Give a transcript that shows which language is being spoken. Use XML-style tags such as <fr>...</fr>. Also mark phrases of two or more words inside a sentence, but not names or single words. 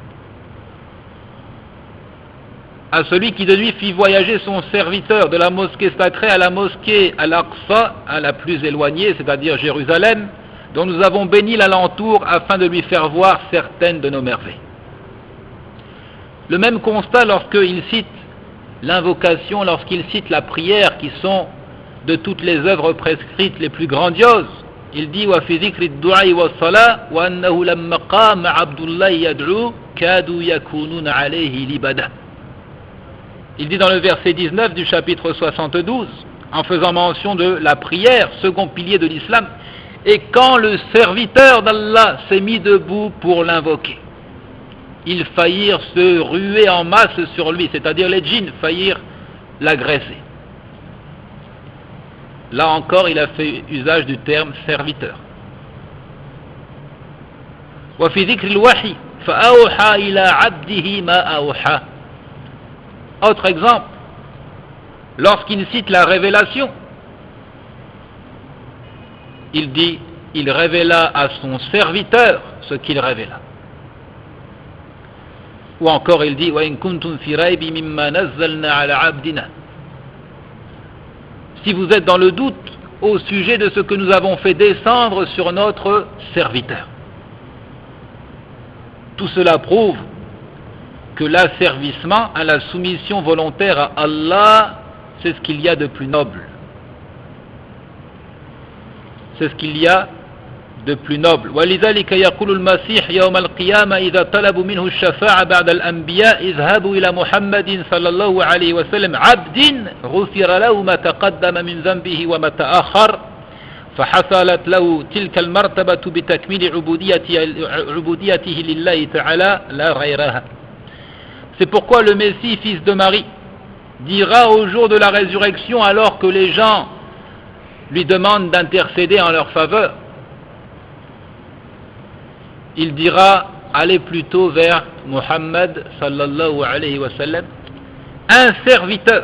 <fr>À celui qui de nuit fit voyager son serviteur de la mosquée sacrée à la mosquée Al-Aqsa, à la plus éloignée, c'est-à-dire Jérusalem, dont nous avons béni l'alentour afin de lui faire voir certaines de nos merveilles. Le même constat lorsqu'il cite l'invocation, lorsqu'il cite la prière, qui sont de toutes les œuvres prescrites les plus grandioses. Il dit</fr> <ar>وفي ذكر الدعاء والصلاة وأنه لما قام عبد الله يدعو كادوا يكونون عليه لبدا.</ar> <fr>Il dit dans le verset 19 du chapitre 72, en faisant mention de la prière, second pilier de l'islam, et quand le serviteur d'Allah s'est mis debout pour l'invoquer, ils faillirent se ruer en masse sur lui, c'est-à-dire les djinns faillirent l'agresser. Là encore, il a fait usage du terme serviteur.</fr> <ar>وفي ذكر الوحي فأوحى إلى عبده ما أوحى.</ar> <fr>Autre exemple, lorsqu'il cite la révélation, il dit, il révéla à son serviteur ce qu'il révéla. Ou encore il dit,</fr> <ar>وإن كنتم في ريب مما نزلنا على عبدنا.</ar> <fr>Si vous êtes dans le doute au sujet de ce que nous avons fait descendre sur notre serviteur. Tout cela prouve que l'asservissement à la soumission volontaire à Allah, c'est ce qu'il y a de plus noble. C'est ce qu'il y a de plus noble.</fr> <ar>ولذلك يقول المسيح يوم القيامة إذا طلبوا منه الشفاعة بعد الأنبياء اذهبوا إلى محمد صلى الله عليه وسلم عبد غفر له ما تقدم من ذنبه وما تأخر فحصلت له تلك المرتبة بتكميل عبوديته لله تعالى لا غيرها.</ar> <fr>C'est pourquoi le Messie, fils de Marie, dira au jour de la résurrection, alors que les gens lui demandent d'intercéder en leur faveur, il dira, allez plutôt vers Muhammad</fr> <ar>صلى الله عليه وسلم,</ar> <fr>un serviteur.</fr>